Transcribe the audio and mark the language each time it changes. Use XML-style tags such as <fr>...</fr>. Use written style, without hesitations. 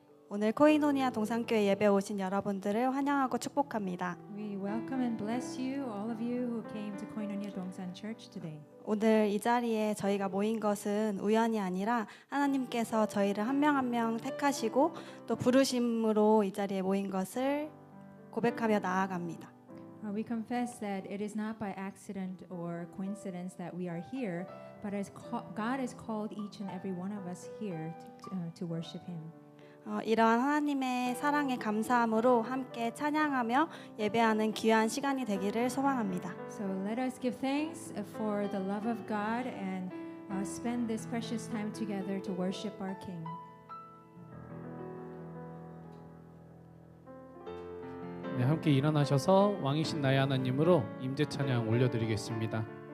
<ko>오늘 코이노니아 동산교회 예배 오신 여러분들을 환영하고 축복합니다.</ko> <en>We welcome and bless you, all of you who came to Koinonia Dongsan Church today.</en> <ko>오늘 이 자리에 저희가 모인 것은 우연이 아니라 하나님께서 저희를 한 명 한 명 택하시고 또 부르심으로 이 자리에 모인 것을 고백하며 나아갑니다.</ko> <en>We confess that it is not by accident or coincidence that we are here, but as God has called each and every one of us here to worship Him.</en> <ko>이러한 하나님의 사랑에 감사함으로 함께 찬양하며 예배하는 귀한 시간이 되기를 소망합니다.</ko> <en>So let us give thanks for the love of God and spend this precious time together to worship our King.</en> <ko>네, 함께 일어나셔서 왕이신 나의 하나님으로 임재 찬양 올려드리겠습니다.</ko>